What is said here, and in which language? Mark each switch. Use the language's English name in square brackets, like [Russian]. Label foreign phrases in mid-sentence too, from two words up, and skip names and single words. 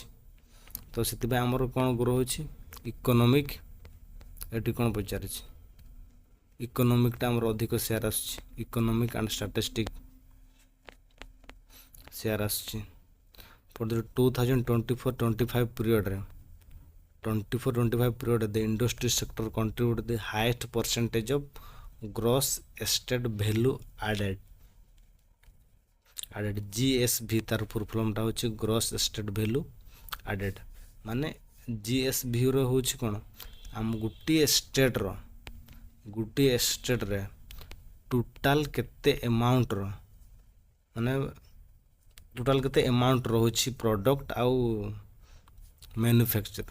[Odia] ତ ସେଥିପାଇଁ ଆମର କ'ଣ ଗ୍ରୋ ହେଉଛି? ଇକୋନୋମିକ୍। ଏଠି କ'ଣ ପଚାରିଛି? ଇକୋନୋମିକ୍ଟା ଆମର ଅଧିକ ସେୟାର ଆସୁଛି। [English] economic and statistic share ଆସୁଛି। for the 2024-25 periodre the industry sector contribute the highest percentage of gross state value added GSV। ତାର full formta ହେଉଛି gross state value added. [Odia] ମାନେ GSVର ହେଉଛି କ'ଣ? ଆମ ଗୋଟିଏ ଷ୍ଟେଟ୍ରେ ଟୋଟାଲ୍ କେତେ ଆମାଉଣ୍ଟର, ମାନେ ଟୋଟାଲ୍ କେତେ ଆମାଉଣ୍ଟ ରହୁଛି ପ୍ରଡ଼କ୍ଟ ଆଉ ମ୍ୟାନୁଫ୍ୟାକ୍ଚର।